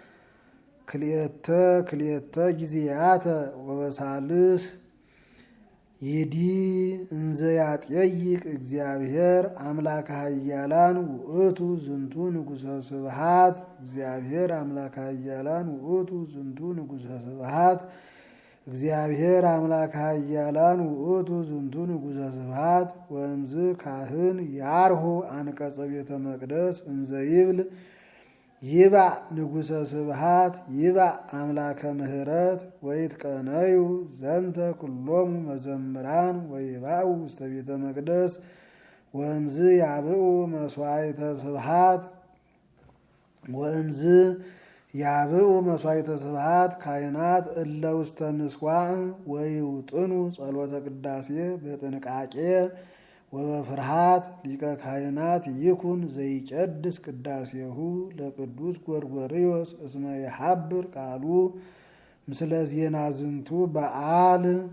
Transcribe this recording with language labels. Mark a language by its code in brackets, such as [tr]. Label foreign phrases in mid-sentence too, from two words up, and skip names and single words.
[gez] ክልኤተ ጊዜያተ ወበሳልስ ይዲ እንዘ ያጠይቅ እግዚአብሔር አምላከ ኃያላን ውእቱ ዝንቱ ንጉሠ ስብሐት እግዚአብሔር አምላከ ኃያላን ውእቱ ዝንቱ ንጉሠ ስብሐት እግዚአብሔር አምላከ ኃያላን ውእቱ ዝንቱ ንጉሠ ስብሐት ወእምዝ ካህን ያርሁ አንቀጸ ቤተ መቅደስ እንዘ ይብል ይባእ ንጉሠ ስብሐት ይባእ አምላከ ምሕረት ወይትቀነዩ ዘንተ ኩሎሙ መዘምራን ወይባኡ ውስተ ቤተ መቅደስ ወእምዝ ያብኡ መስዋዕተ ስብሐት ወእምዝ ያብኡ መስዋዕተ ስብሐት ካህናት እለ ውስተ ምሥዋዕ ወይውጥኑ ጸሎተ ቅዳሴ በጥንቃቄ ወበፍርሃት ሊቀ ካህናት ይኩን ዘይቀድስ ቅዳሴሁ ለቅዱስ ጎርጎርዮስ እስመ የሐብር ቃሉ ምስለ ዜና ዝንቱ በዓል